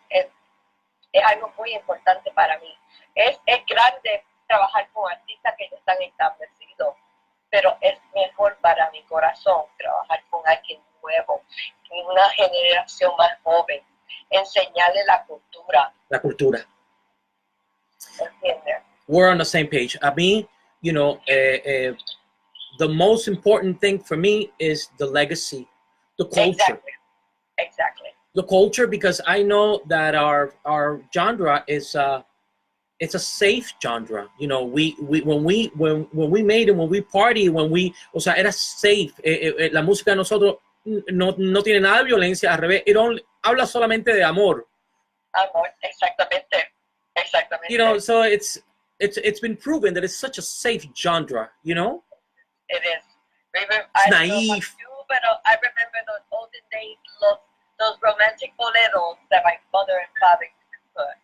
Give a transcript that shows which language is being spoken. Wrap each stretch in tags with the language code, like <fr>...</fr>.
<es>Es algo muy importante para mí. Es grande trabajar con artistas que ya están establecidos, pero es mejor para mi corazón trabajar con alguien nuevo, una generación más joven, enseñarle la cultura. La cultura. ¿Entiendes?</es> <en>We're on the same page.</en> <es>A mí,</es> <en>you know, the most important thing for me is the legacy, the culture. Exactly. The culture, because I know that our genre is it's a safe genre. You know, when we made it, when we party,</en> <es>o sea, era</es> <en>safe.</en> <es>La música de nosotros no tiene nada de violencia, al revés. Habla solamente de amor. Amor, exactamente.</es> <en>You know, so it's been proven that it's such a safe genre. You know. It is. It's naive. But I remember those olden days, those romantic boleros that my mother and father put.</en>